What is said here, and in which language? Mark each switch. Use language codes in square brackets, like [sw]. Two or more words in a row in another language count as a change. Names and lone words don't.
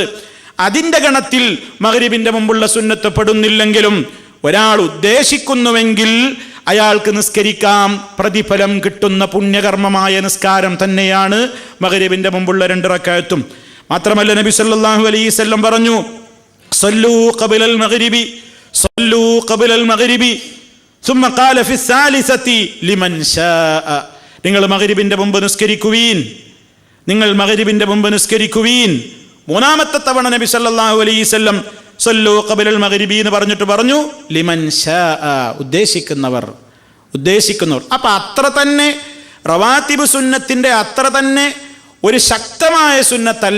[ml] അതിൻ്റെ ഗണത്തിൽ മഗ്രിബിൻ്റെ മുമ്പുള്ള സുന്നത്ത് പെടുന്നില്ലെങ്കിലും ഒരാൾ ഉദ്ദേശിക്കുന്നുവെങ്കിൽ അയാൾക്ക് നിസ്കരിക്കാം. പ്രതിഫലം കിട്ടുന്ന പുണ്യകർമ്മമായ നിസ്കാരം തന്നെയാണ് മഗ്രിബിൻ്റെ മുമ്പുള്ള 2 റക്അത്തും. മാത്രമല്ല നബി [ar] صلى الله عليه وسلم പറഞ്ഞു, صلوا قبل المغرب ثم قال في الثالثة لمن شاء. [ml] നിങ്ങൾ മഗ്രിബിന്റെ മുമ്പ് നിസ്കരിക്കുവീൻ. 3-ാമത്തെ തവണ നബി [ar] صلى الله عليه وسلم صلوا قبل المغرب [ml] എന്ന് പറഞ്ഞിട്ട് പറഞ്ഞു [ar] لمن شاء, [ml] ഉദ്ദേശിക്കുന്നവർ. അപ്പൊ അത്ര തന്നെ റവാത്തിബ് സുന്നത്തിന്റെ അത്ര തന്നെ ഒരു ശക്തമായ സുന്നത്തല്ല.